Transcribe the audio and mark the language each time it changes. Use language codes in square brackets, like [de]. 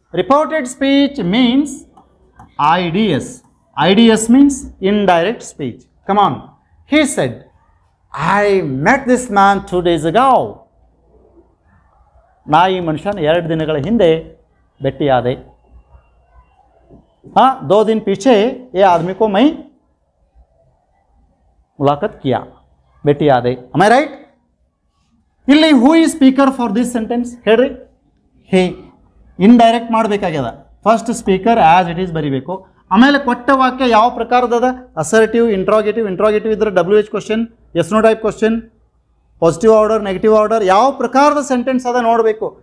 [en] Reported speech means IDS. IDS means indirect speech. Come on. He said, I met this man 2 days ago. [kn] ನಾ ಈ ಮನುಷ್ಯನ 2 ದಿನಗಳ ಹಿಂದೆ ಭೇಟಿಯಾದೆ. [hi] हाँ 2 दिन पीछे ये आदमी को मैं मुलाकात किया, [kn] ಭೇಟಿಯಾದೆ. [en] am I right? [kn] ಇಲ್ಲಿ [en] who is speaker for this sentence [kn] ಹೇಳ್ರಿ. ಹೇ indirect ಮಾಡಬೇಕಾಗ್ಯದ. First speaker [en] as it is [kn] ಬರಿಬೇಕು. ಆಮೇಲೆ ಕೊಟ್ಟ ವಾಕ್ಯ ಯಾವ ಪ್ರಕಾರದದ, ಅಸರ್ಟಿವ್, ಇಂಟ್ರಾಗೇಟಿವ್ ಇದ್ರೆ WH question, S no type question, positive order, negative order, ಯಾವ ಪ್ರಕಾರದ ಸೆಂಟೆನ್ಸ್ ಅದ ನೋಡಬೇಕು.